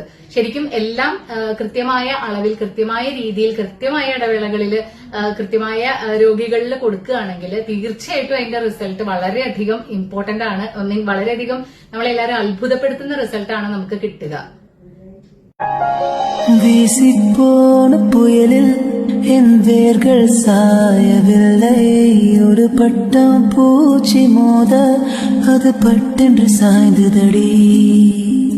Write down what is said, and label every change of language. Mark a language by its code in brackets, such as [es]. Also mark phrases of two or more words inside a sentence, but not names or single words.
[ml] ശരിക്കും എല്ലാം കൃത്യമായ അളവിൽ, കൃത്യമായ രീതിയിൽ, കൃത്യമായ ഇടവേളകളിൽ, കൃത്യമായ രോഗികളിൽ കൊടുക്കുകയാണെങ്കിൽ തീർച്ചയായിട്ടും അതിന്റെ റിസൾട്ട് വളരെയധികം ഇമ്പോർട്ടന്റ് ആണ്. വളരെയധികം നമ്മളെല്ലാവരും അത്ഭുതപ്പെടുത്തുന്ന റിസൾട്ടാണ് നമുക്ക് കിട്ടുക. [ta] வீசிப்போன புயலில் என் வேர்கள் சாயவில்லை ஒரு பட்டம் பூச்சி மோத அது பட்டென்று சாய்ந்ததடி.